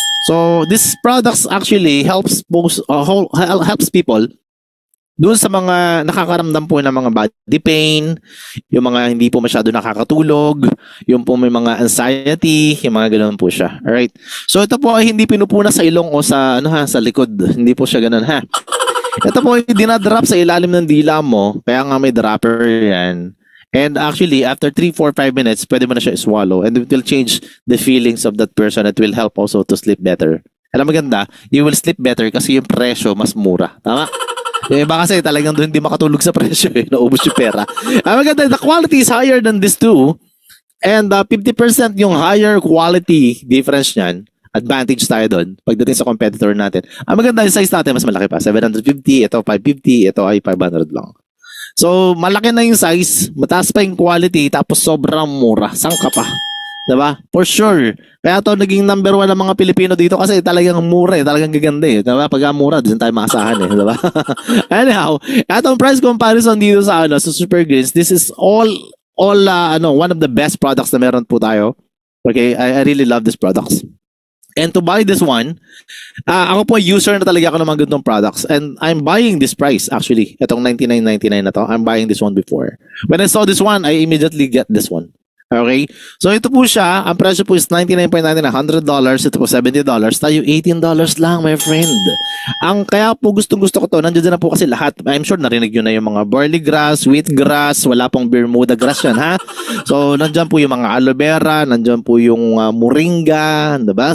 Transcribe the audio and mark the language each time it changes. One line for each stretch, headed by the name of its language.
English: So this products actually helps people
Filipino: doon sa mga nakakaramdam po ng mga body pain, yung mga hindi po masyado nakakatulog, yung po may mga anxiety, yung mga ganoon po siya. Alright. So ito po ay hindi pinupuna sa ilong o sa sa likod. Hindi po siya ganoon ha. Ito po ay dinadrop sa ilalim ng dila mo, kaya nga may dropper yan.
English: And actually, after 3, 4, 5 minutes,
Filipino: pwede mo na siya
English: swallow and it will change the feelings of that person. It will help also to sleep better.
Filipino: Alam maganda,
English: you will sleep better
Filipino: kasi yung presyo mas mura. Tama? Yung iba kasi talagang doon hindi makatulog sa presyo naubos yung pera. Alam maganda,
English: the quality is higher than this too. And 50% yung higher quality difference niyan.
Filipino: Advantage tayo doon pagdating sa competitor natin. Ang maganda yung size natin mas malaki pa. 750, ito 550, ito ay 500 lang. So, malaki na yung size, mataas pa yung quality, tapos sobrang mura. Saan ka pa? Diba? For sure. Kaya to naging number 1 ng mga Pilipino dito kasi talagang mura talagang gaganda Diba? Pag mura, doon tayo maasahan Diba? Anyhow, etong price comparison dito sa sa Super Greens,
English: this is all one of the best products
Filipino: na meron po tayo.
English: Okay, I really love these products. And to buy this one,
Filipino: ako po user na talaga ako ng mga ganitong products.
English: And I'm buying this price actually.
Filipino: Itong $99.99 na to.
English: I'm buying this one before. When I saw this one, I immediately get this one. Okay?
Filipino: So ito po siya. Ang presyo po is $99.99, $100. Ito po $70. Tayo $18 lang,
English: my friend.
Filipino: Ang kaya po gustong-gusto ko to, nandiyan na po kasi lahat. I'm sure narinig nyo na yung mga barley grass, wheatgrass, wala pong Bermuda grass yan, ha? So, nandiyan po yung mga aloe vera, nandiyan po yung moringa, diba?